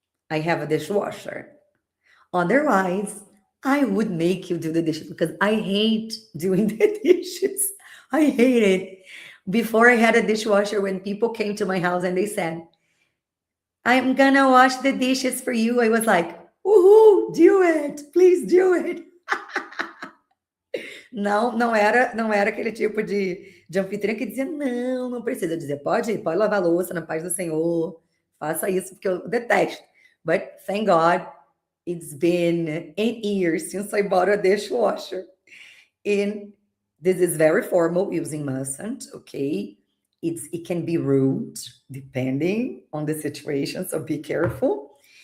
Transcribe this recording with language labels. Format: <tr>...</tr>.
<en>I have a dishwasher. Otherwise, I would make you do the dishes because I hate doing the dishes. I hate it. Before I had a dishwasher, when people came to my house and they said, I'm gonna wash the dishes for you, I was like, woohoo, do it, please do it.</en> <pt>Não era aquele tipo de anfitriã que dizia, não precisa. Eu dizia, pode lavar a louça na paz do Senhor, faça isso, porque eu detesto.</pt> <en>But thank God, it's been 8 years since I bought a dishwasher. And this is very formal, using mustn't, okay? It can be rude, depending on the situation, so be careful.</en>